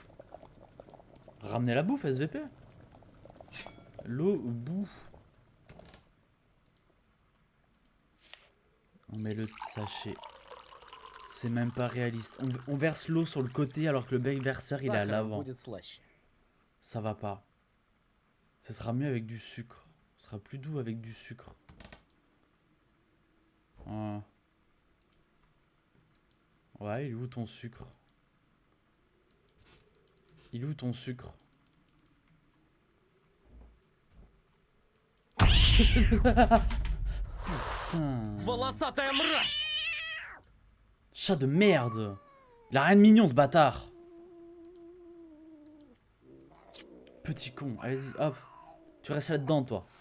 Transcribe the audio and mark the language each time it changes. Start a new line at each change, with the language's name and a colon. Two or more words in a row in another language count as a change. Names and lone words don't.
French: Ramenez la bouffe, SVP. L'eau, bouffe. On met le sachet. C'est même pas réaliste. On verse l'eau sur le côté alors que le bec verseur il est à
Russian: Сахаром
French: l'avant.
Russian: будет слаще.
French: Ça va pas. Ce sera mieux avec du sucre. Ce sera plus doux avec du sucre. Ah. Ouais, il est où ton sucre? Il est où ton sucre? Putain.
Russian: Волосатая мразь!
French: Chat de merde. Il a rien de mignon ce bâtard. Petit con. Allez-y, hop. Tu restes là-dedans toi.